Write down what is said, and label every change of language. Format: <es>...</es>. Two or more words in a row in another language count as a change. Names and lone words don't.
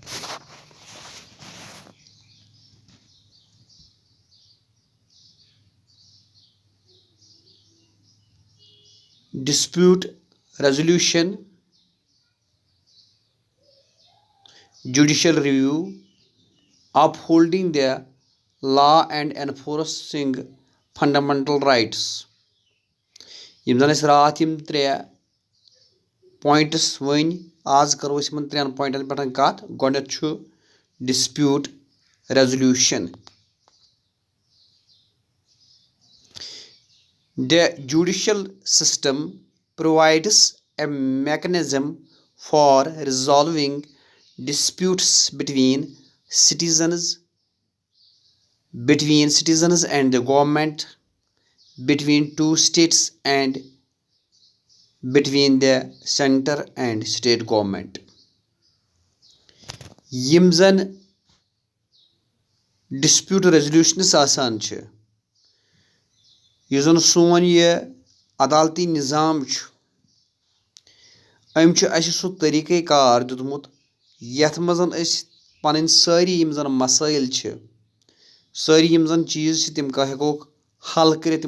<en>Dispute resolution, judicial review, upholding the law and enforcing fundamental rights.</en> <ks>یِم زن أسۍ راتھ یِم ترٛےٚ پوینٹس ؤنۍ آز کرو أسۍ یِمن ترٛٮ۪ن پوینٹن پٮ۪ٹھ کتھ. گۄڈٕنیتھ چھُ</ks> <en>dispute resolution. The judicial system provides a mechanism for resolving disputes between citizens and the government, between two states, and between the center and state government.</en> <ks>یِم زن</ks> <en>dispute resolutions</en> <ks>آسان چھِ، یُس زن سون یہِ عدالتی نظام چھُ، أمۍ چھُ اَسہِ سُہ طٔریٖقے کار دیُتمُت یتھ منٛز أسۍ پنٕنۍ سٲری یِم زن مسٲیل چھِ، سٲری یِم زن چیٖز چھِ، تِم ہٮ۪کوکھ حل کٔرِتھ.</ks>